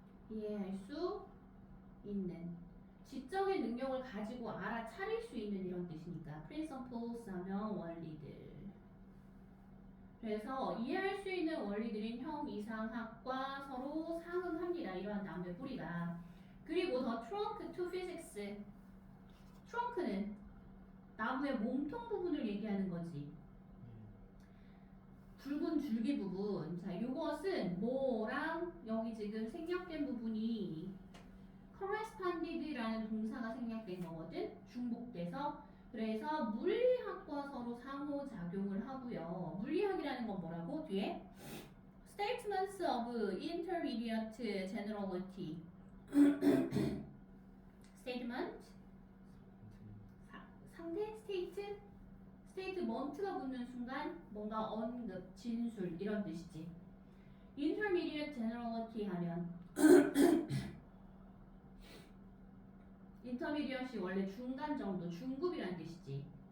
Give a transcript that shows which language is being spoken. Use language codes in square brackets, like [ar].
[ko] 이해할 수 있는. 지적인 능력을 가지고 알아차릴 수 있는 이런 뜻이니까 principles 하면 원리들. 그래서 이해할 수 있는 원리들인 형 이상학과 서로 상응합니다. 이러한 나무의 뿌리가. [en] 그리고 the trunk to physics. [ko] 트렁크는 나무의 몸통 부분을 얘기하는 거지. 굵은 줄기 부분. 자, 요것은 뭐랑 여기 지금 생략된 부분이 corresponded라는 동사가 생략된 거거든. 중복돼서. 그래서 물리학과 서로 상호작용을 하고요. 물리학이라는 건 뭐라고? [en] 뒤에 statements of intermediate generality. [ko] statement 상태? 스테이트먼트가 붙는 순간 뭔가 언급, 진술 이런 뜻이지. [en] intermediate generality [ko] 하면 intermediate이 원래 중간 정도, 중급이란 뜻이지.